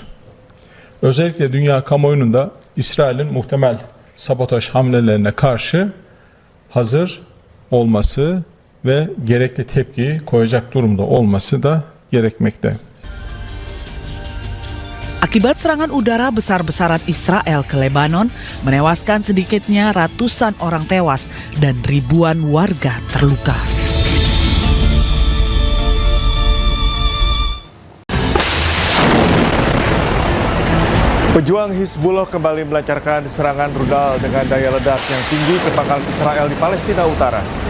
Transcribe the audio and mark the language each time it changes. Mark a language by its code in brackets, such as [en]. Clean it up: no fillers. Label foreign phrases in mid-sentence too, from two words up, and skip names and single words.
[tr] Özellikle dünya kamuoyunun da İsrail'in muhtemel sabotaj hamlelerine karşı hazır olması ve gerekli tepkiyi koyacak durumda olması da gerekmekte. [id] Akibat serangan udara besar-besaran Israel ke Lebanon, menewaskan sedikitnya ratusan orang tewas dan ribuan warga terluka. Pejuang Hizbullah kembali melancarkan serangan rudal dengan daya ledak yang tinggi ke pangkalan Israel di Palestina Utara.